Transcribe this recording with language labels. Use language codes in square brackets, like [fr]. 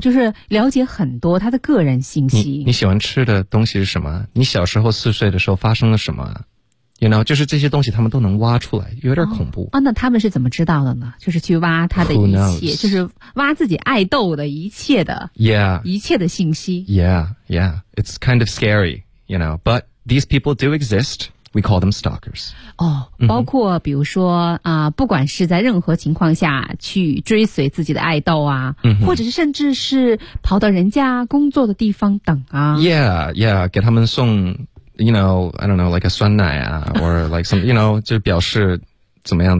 [zh] 就是了解很多他的个人信息。你喜欢吃的东西是什么，你小时候四岁的时候发生了什么， [en] you know， [zh] 就是这些东西他们都能挖出来，有点恐怖。那他们是怎么知道的呢？就是去挖他的一切，就是挖自己爱豆的一切的 yeah，一切的信息。 [en] yeah it's kind of scary， you know， but these people do exist， we call them stalkers。 [zh] 包括比如说不管是在任何情况下去追随自己的爱豆啊，或者是甚至是跑到人家工作的地方等啊。 [en] Yeah, [zh] 给他们送 [en] you know, I don't know, like a [zh] 酸奶啊 [en] or like some, you know, [zh] 就表示怎么样。